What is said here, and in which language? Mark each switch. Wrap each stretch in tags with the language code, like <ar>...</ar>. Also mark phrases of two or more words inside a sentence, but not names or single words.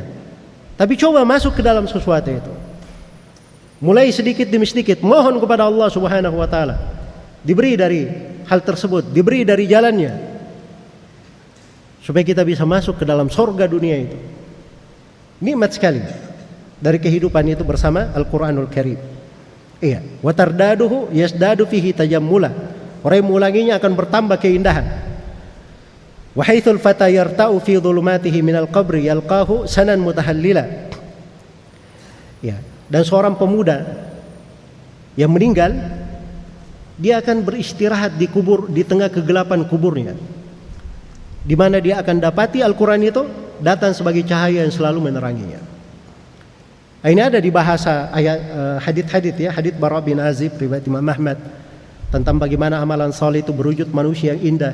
<id>Tapi coba masuk ke dalam sesuatu itu. Mulai sedikit demi sedikit mohon kepada Allah Subhanahu wa taala. Diberi dari hal tersebut, diberi dari jalannya. Supaya kita bisa masuk ke dalam surga dunia itu. Nikmat sekali dari kehidupan itu bersama Al-Quranul Karim. Iya,</id> <ar>وترداده يزداد فيه تجملا.</ar> <id>Orang yang mengulanginya akan bertambah keindahan.</id> <ar>وحيث الفتى يرتاع في ظلماته من القبر يلقاه سنا متهللا.</ar> <id>Ya, dan seorang pemuda yang meninggal, dia akan beristirahat di kubur, di tengah kegelapan kuburnya, di mana dia akan dapati Al-Quran itu datang sebagai cahaya yang selalu meneranginya. Ini ada di bahasa ayat hadits-hadits ya, hadits Bara bin Azib riwayat Imam Ahmad tentang bagaimana amalan saleh itu berwujud manusia yang indah.</id>